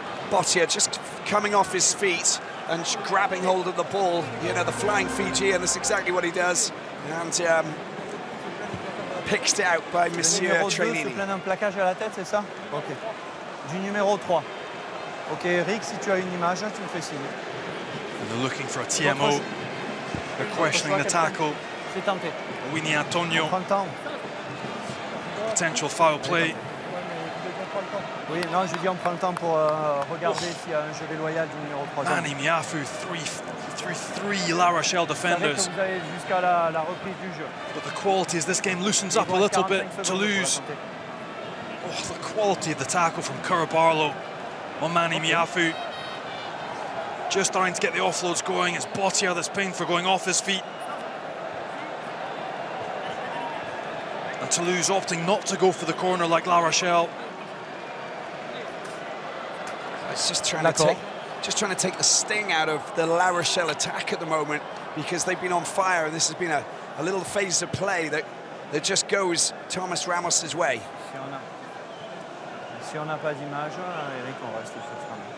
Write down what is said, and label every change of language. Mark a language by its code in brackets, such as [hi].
[en] Botia just coming off his feet and grabbing hold of the ball. You know, the flying Fijian, that's exactly what he does. And picked out by Monsieur Trenini. [fr] Un plaquage à la tête, c'est ça? Ok. Du numéro 3. Ok, Eric, si tu as une image, tu me fais signe. [en] And they're looking for a TMO. They're questioning the tackle. [fr] C'est tenté. [en] Uini Atonio. [fr] Printemps. [en] Potential foul play. [fr] Oui, non, je dis on prend le temps pour regarder s'il y a un jeu déloyal du numéro 3. [en] Emmanuel Meafou through three La Rochelle defenders. [fr] Vous avez jusqu'à la reprise du jeu. [en] But the quality as this game loosens up a little bit, Toulouse. Oh, the quality of the tackle from Kerr-Barlow on Emmanuel Meafou. Just starting to get the offloads going. It's Botia that's paying for going off his feet. And Toulouse opting not to go for the corner like La Rochelle. It's just trying to take the sting out of the La Rochelle attack at the moment, because they've been on fire, and this has been a little phase of play that just goes Thomas Ramos's way. [fr] Si on n'a pas d'image, Eric, on reste sur ça.